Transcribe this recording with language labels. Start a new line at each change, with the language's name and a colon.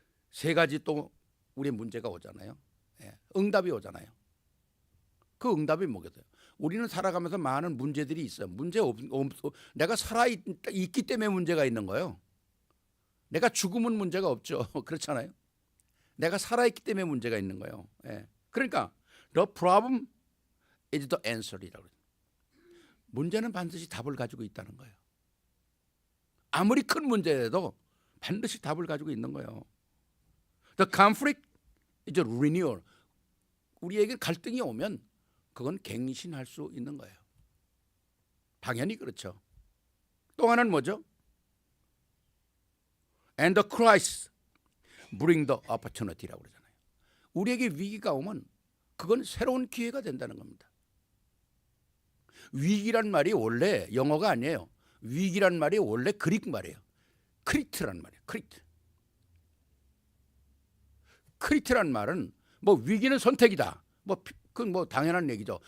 Korean: 세 가지 또 우리 문제가 오잖아요. 응답이 오잖아요. 그 응답이 뭐겠어요? 우리는 살아가면서 많은 문제들이 있어요. 내가 살아있기 때문에 문제가 있는 거예요. 내가 죽으면 문제가 없죠. 그렇잖아요. 내가 살아있기 때문에 문제가 있는 거예요. 그러니까
English: the problem is the answer
Korean: 이라고 해요. 문제는 반드시 답을 가지고 있다는 거예요. 아무리 큰 문제라도 반드시 답을 가지고 있는 거예요.
English: The conflict is a renewal.
Korean: 우리에게 갈등이 오면 그건 갱신할 수 있는 거예요. 당연히 그렇죠. 또 하나는 뭐죠?
English: And the crisis bring the opportunity라고
Korean: 그러잖아요. 우리에게 위기가 오면 그건 새로운 기회가 된다는 겁니다. 위기란 말이 원래 영어가 아니에요. 위기란 말이 원래 그릭 말이에요. 크리트란 말이에요. 크리트란 말은 뭐 위기는 선택이다. 그건 뭐 당연한 얘기죠.